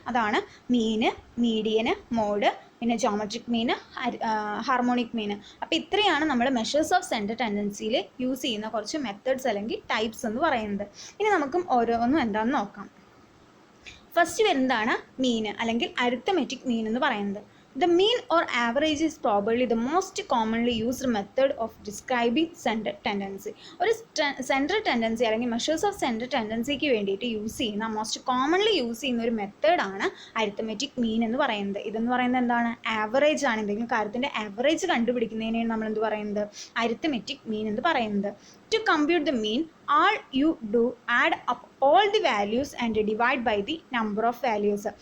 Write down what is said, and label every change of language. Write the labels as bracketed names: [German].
[Malayalam] അതാണ് മീന്, median, mode, പിന്നെ ജോമെട്രിക് മീന്, ഹാർമോണിക് മീന്. അപ്പോൾ ഇത്രയാണ് നമ്മൾ മെഷേഴ്സ് ഓഫ് സെൻട്രൽ ടെൻഡൻസിയിൽ യൂസ് ചെയ്യുന്ന കുറച്ച് മെത്തേഡ്സ് അല്ലെങ്കിൽ ടൈപ്സ് എന്ന് പറയുന്നത്. ഇനി നമുക്കും ഓരോന്നും എന്താണെന്ന് നോക്കാം. ഫസ്റ്റ് വരുന്നതാണ് മീന്, അല്ലെങ്കിൽ അരിത്തമെറ്റിക് മീൻ എന്ന് പറയുന്നത്. [English] The mean or average is probably the most commonly used method of describing central tendency. [Malayalam] ഒരു സെൻട്രൽ ടെൻഡൻസി അല്ലെങ്കിൽ മെഷേഴ്സ് ഓഫ് സെൻട്രൽ ടെൻഡൻസിക്ക് വേണ്ടിയിട്ട് യൂസ് ചെയ്യുന്ന മോസ്റ്റ് കോമൺലി യൂസ് ചെയ്യുന്ന ഒരു മെത്തേഡാണ് അരിത്തമെറ്റിക് മീൻ എന്ന് പറയുന്നത്. ഇതെന്ന് പറയുന്നത് എന്താണ്, ആവറേജ് ആണ്. എന്തെങ്കിലും കാര്യത്തിൻ്റെ ആവറേജ് കണ്ടുപിടിക്കുന്നതിനെയാണ് നമ്മൾ എന്ത് പറയുന്നത്, അരിത്തമെറ്റിക് മീൻ എന്ന് പറയുന്നത്. [English] To compute the mean, all you do add up all the values and divide by the number of values.